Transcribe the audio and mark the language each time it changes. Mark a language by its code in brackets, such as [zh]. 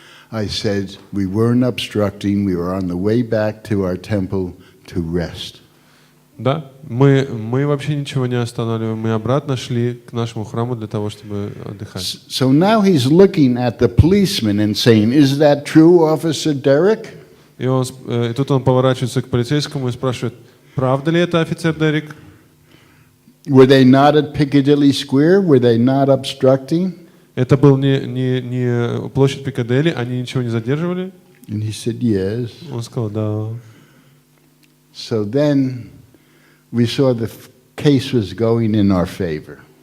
[en] I said, we weren't obstructing, we were on the way back to our temple to rest. [ru] Да, мы вообще ничего не останавливаем, мы обратно шли к нашему храму для того, чтобы отдыхать. [en] So now he's looking at the policeman and saying, is that true, Officer Derrick? [ru] И тут он поворачивается к полицейскому и спрашивает, правда ли это, офицер Дерек? [en] Were they not at Piccadilly Square? Were they not obstructing? [ru] Это был не площадь Пикадилли, они ничего не задерживали? [en] And he said, yes. [ru] Он сказал, да. [en] So then we saw the case was going in our favor.